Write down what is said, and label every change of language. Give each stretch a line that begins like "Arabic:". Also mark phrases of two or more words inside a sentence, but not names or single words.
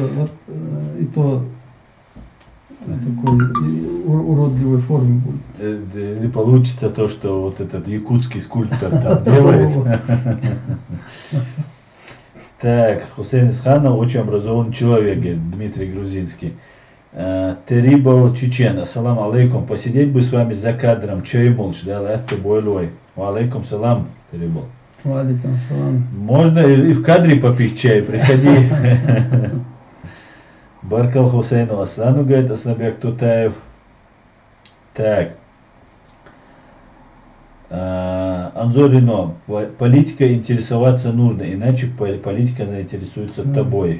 Russian: Вот и то такой уродливой форме будет. Или получится то, что вот этот якутский скульптор там делает. Так, Хусейн Исханов очень образованный человек, говорит Дмитрий Грузинский.
Arabic: Терибал Чечен, السلام عليكم,
Russian: посидеть бы с вами за кадром, чай молча, да, это бойлой.
Arabic: عليكم سلام, Терибал. عليكم سلام.
Russian: Можно и в кадре попить чай, приходи. Баркал Хусейну Аслану, говорит Аслабек Тутаев. Так. Анзорино, политика интересоваться нужно, иначе политика заинтересуется тобой.